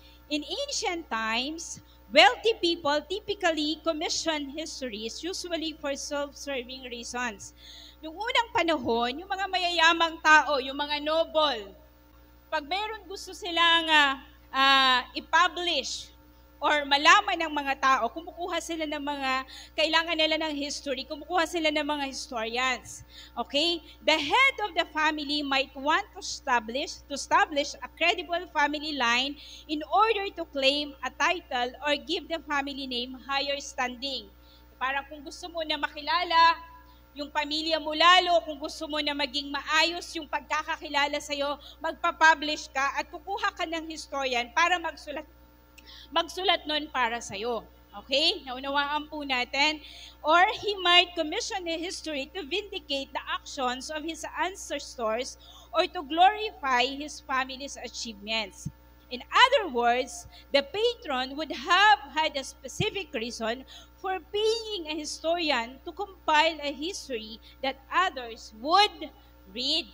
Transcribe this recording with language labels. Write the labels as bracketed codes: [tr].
[en] In ancient times, wealthy people typically commission histories, usually for self-serving reasons. [tl] Noong unang panahon, yung mga mayayamang tao, yung mga noble, pag mayroon gusto silang i-publish or malaman ng mga tao, kumukuha sila ng mga, kailangan nila ng history, kumukuha sila ng mga historians. [en] Okay? The head of the family might want to establish a credible family line in order to claim a title or give the family name higher standing. [tl] Parang kung gusto mo na makilala yung pamilya mo lalo, kung gusto mo na maging maayos yung pagkakakilala sa'yo, magpapublish ka at kukuha ka ng historian para magsulat nun para sa'yo. Okay? Naunawaan po natin. [en] Or he might commission a history to vindicate the actions of his ancestors or to glorify his family's achievements. In other words, the patron would have had a specific reason for paying a historian to compile a history that others would read.